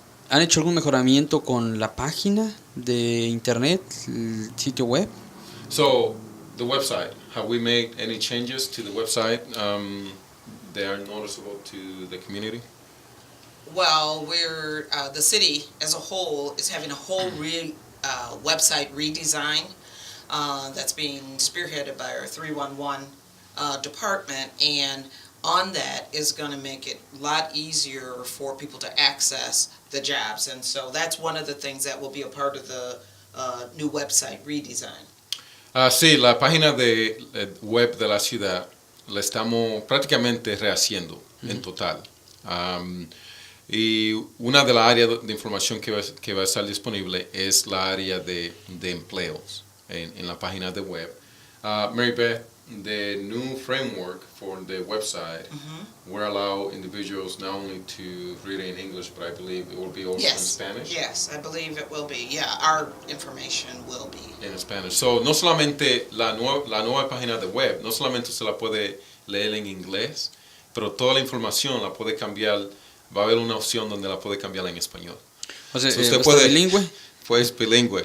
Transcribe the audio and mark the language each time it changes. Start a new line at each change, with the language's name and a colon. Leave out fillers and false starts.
Spanish: ¿Han hecho algún mejoramiento con la página de internet, el sitio web?
English: So, the website, have we made any changes to the website that are noticeable to the community? Well, the city as a whole is having a whole website redesign that's being spearheaded by our 311 department, and on that is going to make it a lot easier for people to access the jobs, and so that's one of the things that will be a part of the new website redesign.
Spanish: Sí, la página de web de la ciudad la estamos prácticamente rehaciendo en total. Y una de las áreas de información que va a estar disponible es la área de empleos en la página de web.
English: Mary Beth, the new framework for the website will allow individuals not only to read it in English, but I believe it will be also in Spanish. Yes, I believe it will be. Yeah, our information will be in Spanish.
Spanish: So, no solamente la nueva página de web, no solamente se la puede leer en inglés, pero toda la información la puede cambiar. Va a haber una opción donde la puede cambiar en español. O sea, ¿usted puede bilingüe? Pues bilingüe.